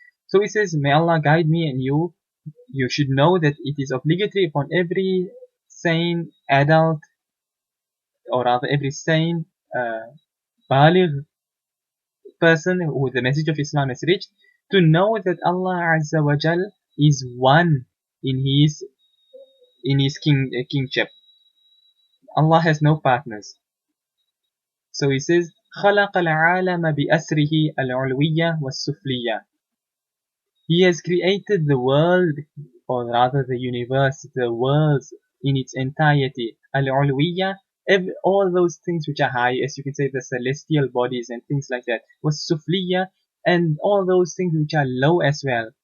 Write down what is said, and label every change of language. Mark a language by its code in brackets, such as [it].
[en] So he says, may Allah guide me and you. You should know that it is obligatory upon every sane adult, or rather every sane baligh person who the message of Islam has reached, to know that Allah Azza wa Jal is one in his kingship. Allah has no partners. So he says, [ar] خلق العالم بأسره العلوية والسفلية. [en] He has created the world, or rather the universe, the worlds in its entirety. Al-Ulwiyya, all those things which are high, as you can say, the celestial bodies and things like that. Was Sufliya, and all those things which are low as well.